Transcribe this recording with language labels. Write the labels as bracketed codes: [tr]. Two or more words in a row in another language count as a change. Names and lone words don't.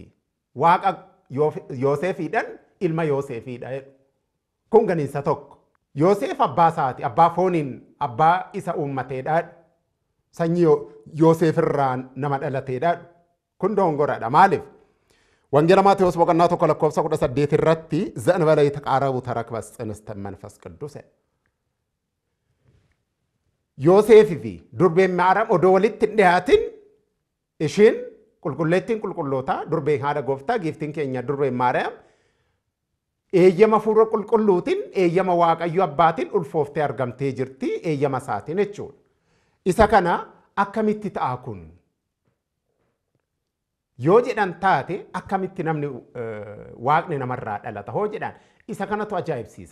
[om] Waaqa Yoosefiidhaan ilma Yoosefiidha jedhu. Kun ganiinsa tokko. Yoosef abbaa isaati. Abbaa fooniin abbaa isa uummateedha. Sanyii Yoosef irraa nama dhalateedha. Kun dongoradha. Maaliif? Wangeela Maatewos boqonnaa 1:18 irratti [gez] ዘእንበለ ይተቃረቡ ተረክበ ጽንስተ መንፈስ ቅዱስ ዮሴፍ [om] fi durbeen Maariyaam odoo walitti hin dhiyaatin ishiin qulqulleettiin qulqullootaa durbeen haadha gooftaa giiftiin keenya durbeen Maariyaam eeyyama fuura qulqulluutiin eeyyama waaqayyo abbaatiin ulfooftee argamtee jirti eeyyama isaatiin jechuudha. Isa kana akkamitti ta'a kun? Yoo jedhan taate akkamitti namni waaqni namarraa dhalata hoo jedhan isa kanatu ajaa'ibsiisa.